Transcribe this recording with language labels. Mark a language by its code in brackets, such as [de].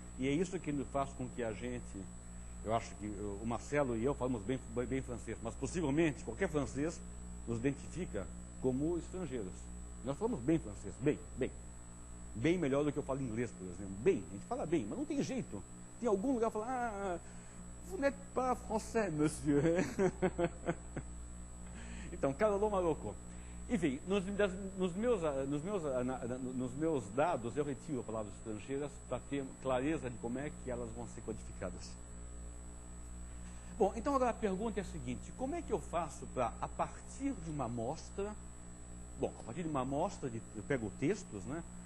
[pt] E é isso que faz com que a gente, eu acho que o Marcelo e eu falamos bem francês, mas possivelmente qualquer francês nos identifica como estrangeiros. Nós falamos bem francês, bem melhor do que eu falo inglês, por exemplo. Bem, a gente fala bem, mas não tem jeito. Tem algum lugar que fala, [fr] vous n'êtes pas français, monsieur. [pt] Então, Carolô Marocô. Enfim, nos meus dados, eu retiro palavras estrangeiras para ter clareza de como é que elas vão ser codificadas. Bom, então agora a pergunta é a seguinte, como é que eu faço para, a partir de uma amostra, a partir de uma amostra, eu pego textos, né?